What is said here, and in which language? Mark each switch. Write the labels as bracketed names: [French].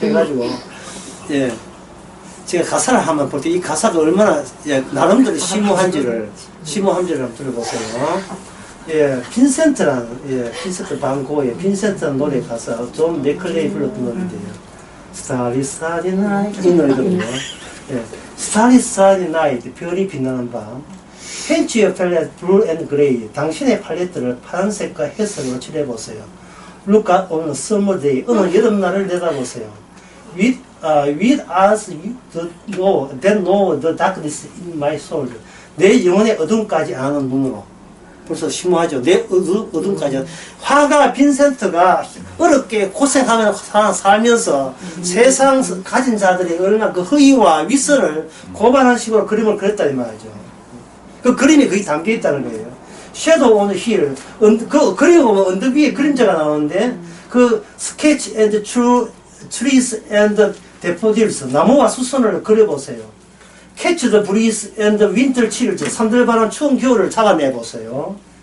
[Korean] 해가지고 제가 가사를 한번 볼 때 이 가사가 얼마나 나름대로 심오한지를 한번 들어보세요. 빈센트라는 빈센트 반 고의 빈센트라는 노래 가사 존 맥클레이 불렀던 노래인데요. Starry Starry Night 이 노래거든요. Starry Starry Night 별이 빛나는 밤. [English] Paint your palette blue and gray. [Korean] 당신의 팔레트를 파란색과 회색으로 칠해보세요. [English] Look out on a summer day. [Korean] 어느 여름날을 내다보세요. [English] With us that know the darkness in my soul. [Korean] 내 영혼의 어둠까지 아는 눈으로. 벌써 심오하죠. 내 어둠까지. 화가 빈센트가 어렵게 고생하면서 살면서 세상 가진 자들이 얼마나 그 허위와 윗선을 고발한 식으로 그림을 그렸다 이 말이죠. 그 그림이 거기 담겨 있다는 거예요. [English] Shadow on the hill. [Korean] 그 그림을 보면 언덕 위에 그림자가 나오는데 그 [English] sketch and trees and daffodils. [Korean] 나무와 수선을 그려보세요. [English] Catch the breeze and the winter chills. [Korean] 산들바람 추운 겨울을 잡아내보세요.